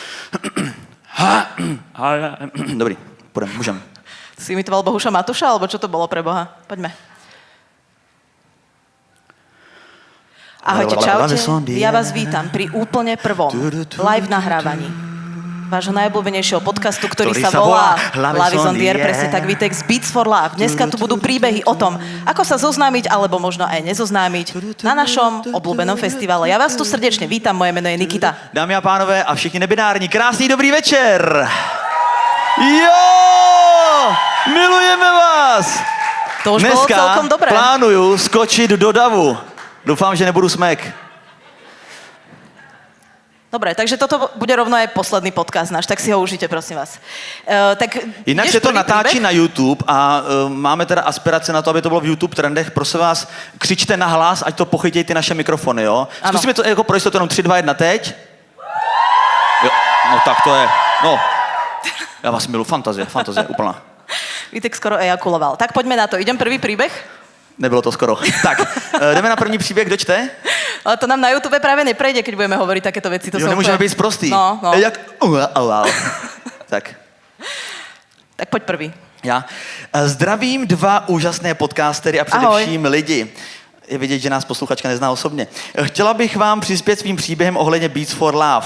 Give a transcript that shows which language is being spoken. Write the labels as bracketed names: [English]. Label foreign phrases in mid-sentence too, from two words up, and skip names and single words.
[Czech] Dobrý, půjdeme, můžeme. [Slovak] Si imitoval Bohuša Matuša, alebo čo to bolo pre Boha? Poďme. Ahojte, čaute. Ja vás vítam pri úplne prvom live nahrávaní. vášho najobľúbenejšieho podcastu, ktorý sa volá [English] Love is on the air, [Slovak] presne tak, Vitex Beats for Love. Dneska tu budú príbehy o tom, ako sa zoznámiť, alebo možno aj nezoznámiť na našom obľúbenom festivale. Ja vás tu srdečne vítam, moje meno je Nikita. [Czech] Dámy a pánové a všichni nebinární, krásný dobrý večer! Jo! Milujeme vás! [Slovak] To už bolo celkom dobré. [Czech] Plánuju skočit do davu. Doufám, že nebudu smek. [Slovak] Dobre, takže toto bude rovno aj posledný podcast náš, tak si ho užite, prosím vás. Tak [Czech] Jinak [Slovak] ideš [Czech] se to [Slovak] prvý [Czech] natáčí [Slovak] príbeh? [Czech] na YouTube a máme teda aspirace na to, aby to bylo v YouTube trendech. Prosím vás, křičte na hlas, ať to pochytějí ty naše mikrofony, jo? Ano. Zkusíme to jako pro jistotu jenom 3, 2, 1, teď. Jo, no tak to je, no. Já vás milu, fantazie úplná. Vítek skoro ejakuloval. [Slovak] Tak poďme na to. Idem prvý príbeh? [Czech] Nebylo to skoro. Tak, jdeme na první příběh, kdo čte? [Slovak] Ale to nám na YouTube práve neprejde, keď budeme hovoriť takéto veci. To [Czech] Jo, [Slovak] sú [Czech] nemůžeme [Slovak] úplne- [Czech] být sprostý. No. Jak? Tak. [Slovak] Tak poď prvý. [Czech] Já zdravím 2 úžasné podcastery a především lidi. Je vidět, že nás posluchačka nezná osobně. Chtěla bych vám přispět svým příběhem ohledně Beats for Love.